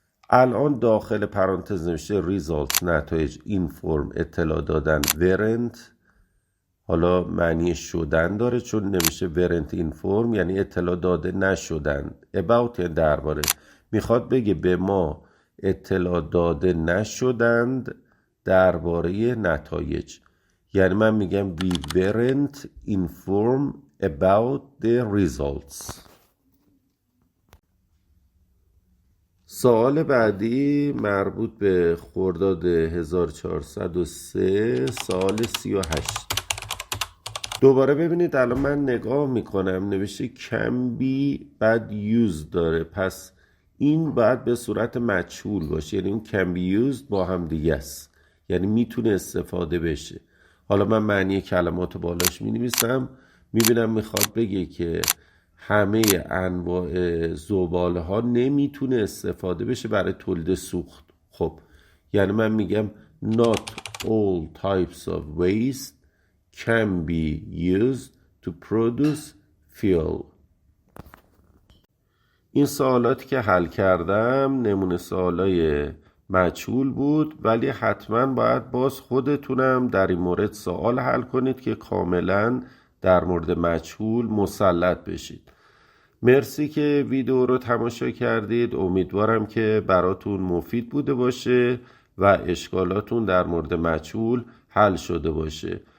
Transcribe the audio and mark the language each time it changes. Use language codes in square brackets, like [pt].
[fa] الان داخل پرانتز نوشته results نتایج، inform اطلاع دادن، weren't حالا معنی شدن داره چون نمیشه [en] weren't inform [fa] یعنی اطلاع داده نشدن. about یعنی درباره، میخواد بگه به ما اطلاع داده نشدند درباره نتایج. یعنی من میگم [en] we weren't informed about the results. [fa] سوال بعدی مربوط به خرداد 1403 سوال 38. دوباره ببینید الان من نگاه میکنم نوشته can be بعد used داره، پس این باید به صورت مجهول باشه، یعنی اون [en] can be used [fa] با هم دیگه است، یعنی میتونه استفاده بشه. حالا من معنی کلمات بالاش مینویسم، میبینم میخواد بگه که همه انواع زباله ها نمیتونه استفاده بشه برای تولید سوخت. خب یعنی من میگم [en] not all types of waste can be used to produce fuel. [fa] این سوالاتی که حل کردم نمونه سوالای مجهول بود، ولی حتما باید باز خودتونم در این مورد سوال حل کنید که کاملا در مورد مجهول مسلط بشید. مرسی که ویدیو رو تماشا کردید. امیدوارم که براتون مفید بوده باشه و اشکالاتون در مورد مجهول حل شده باشه.